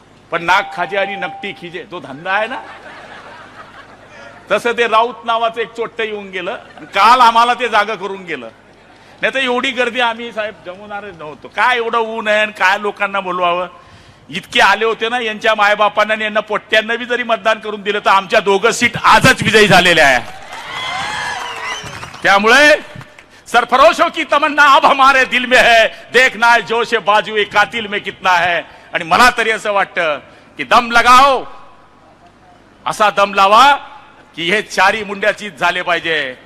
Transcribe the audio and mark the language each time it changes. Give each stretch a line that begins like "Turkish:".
Marathi: पण नाक खाजे आणि नकटी खिजे तो धंदा आहे ना, तसं ते राऊत नावाचं एक चोट्ट येऊन गेलं आणि काल आम्हाला ते जागा करून गेलं. नाही तर एवढी गर्दी आम्ही साहेब जमवणारच नव्हतो. काय एवढं ऊन आहे आणि काय लोकांना बोलवावं. इतके आले होते ना, यांच्या मायबापांना आणि यांना पोट्ट्यांना बी जरी मतदान करून दिलं तर आमच्या 2 सीट आजच विजयी झालेल्या आहे. त्यामुळे
Hindi: सरफरोशों की तमन्ना अब हमारे दिल में है, देखना है जोश बाजुए कातिल में कितना है.
Marathi: आणि मला तरी असं वाटतं की
Hindi: दम लगाओ,
Marathi: असा दम लावा की हे 4 मुंड्याचीच झाले पाहिजे.